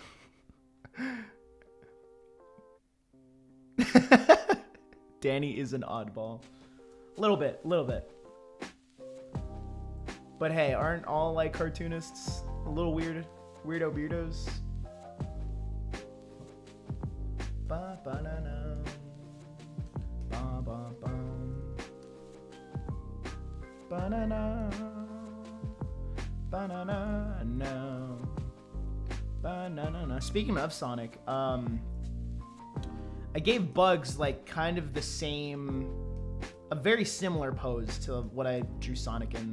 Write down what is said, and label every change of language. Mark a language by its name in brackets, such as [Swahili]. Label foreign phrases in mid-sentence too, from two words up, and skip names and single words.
[English] Danny is an oddball. A little bit. But hey, aren't all like cartoonists a little weird? Weirdos? Ba-ba-na-na. Ba-ba-bum. Ba-na-na. Ba-na-na-na. Ba-na-na-na. Speaking of Sonic, I gave Bugs like kind of the same, a very similar pose to what I drew Sonic in.